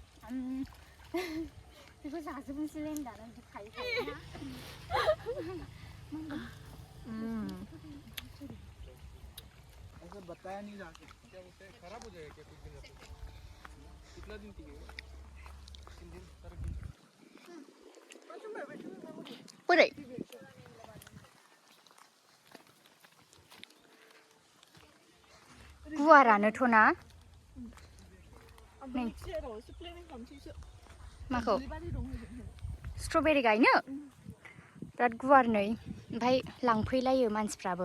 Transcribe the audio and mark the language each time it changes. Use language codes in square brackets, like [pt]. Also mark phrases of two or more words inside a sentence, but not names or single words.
[brx] बेखौ जाजोबनोसैलै होनदां खायो ना [hi] ऐसा बताया नहीं जाके क्या बोलते हैं खराब हो जाएगा क्या कुछ दिन में कितना दिन टिकेगा 3 दिन 4 दिन [brx] बोरै गुवारानोथ' ना माखौ स्ट्रबेरी गायनो बिराद गुवार नै ओमफ्राय लांफैलायो मानसिफ्राबो